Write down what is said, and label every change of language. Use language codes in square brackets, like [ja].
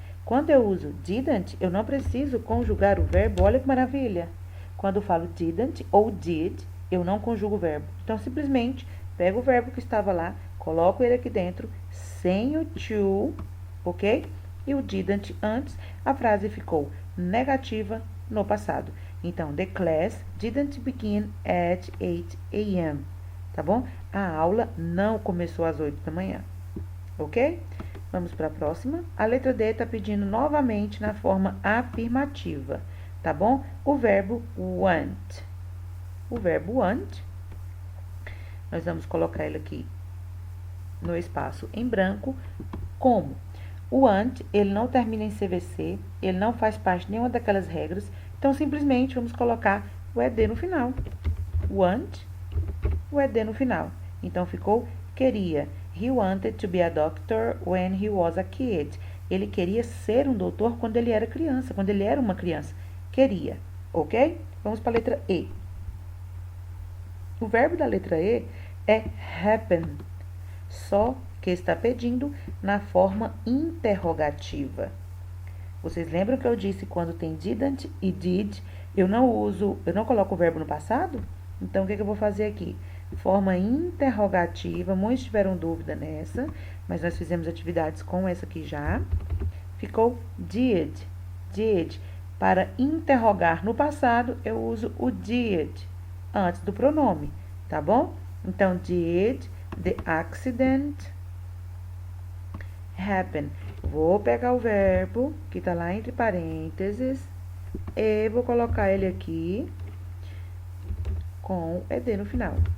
[pt] Quando eu uso didn't, eu não preciso conjugar o verbo. Olha que maravilha. Quando eu falo didn't ou did, eu não conjugo o verbo. Então, simplesmente, pego o verbo que estava lá, coloco ele aqui dentro, sem o to, ok? E o didn't antes, a frase ficou negativa no passado. [en] Então, the class didn't begin at 8 a.m., tá bom? [pt] A aula não começou às 8 da manhã, ok? Vamos para a próxima. A letra D está pedindo novamente na forma afirmativa, tá bom? O verbo want. O verbo want, nós vamos colocar ele aqui no espaço em branco, como o want, ele não termina em CVC, ele não faz parte de nenhuma daquelas regras, então simplesmente vamos colocar o ED no final. Want, o ED no final. Então ficou queria. [en] He wanted to be a doctor when he was a kid. [pt] Ele queria ser um doutor quando ele era criança, quando ele era uma criança. Queria, ok? Vamos para a letra E. O verbo da letra E é happen, só que está pedindo na forma interrogativa. Vocês lembram que eu disse quando tem didn't e did, eu não coloco o verbo no passado? Então, o que eu vou fazer aqui? Forma interrogativa, muitos tiveram dúvida nessa, mas nós fizemos atividades com essa aqui já. Ficou did. Para interrogar no passado, eu uso o did antes do pronome, tá bom? [en] Então, did the accident happen? [pt] Vou pegar o verbo, que está lá entre parênteses, e vou colocar ele aqui com ed no final.